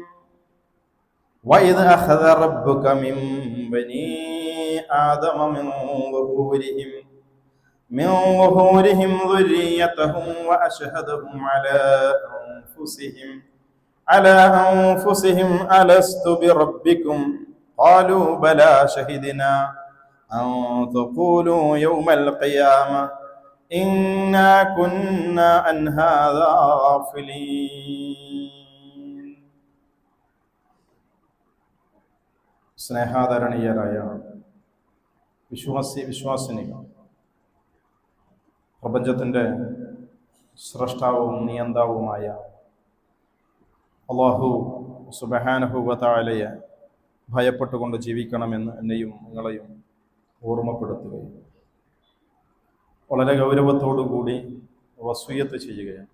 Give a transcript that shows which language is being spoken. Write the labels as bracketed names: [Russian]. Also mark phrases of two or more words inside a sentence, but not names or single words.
[Arabic] وإذ أخذ ربك من بني آدم من ظهورهم ذريتهم وأشهدهم على أنفسهم ألست بربكم قالوا بلى شهدنا أن تقولوا يوم القيامة إنا كنا عن هذا غافلين. [Malayalam] സ്നേഹാദരണീയരായ വിശ്വാസിനികൾ, പ്രപഞ്ചത്തിൻ്റെ സ്രഷ്ടാവും നിയന്താവുമായ അല്ലാഹു സുബ്ഹാനഹു വ തആലയെ ഭയപ്പെട്ടുകൊണ്ട് ജീവിക്കണമെന്ന് എന്നെയും നിങ്ങളെയും ഓർമ്മപ്പെടുത്തുകയും വളരെ ഗൗരവത്തോടുകൂടി വസിയ്യത്ത് ചെയ്യുകയാണ്.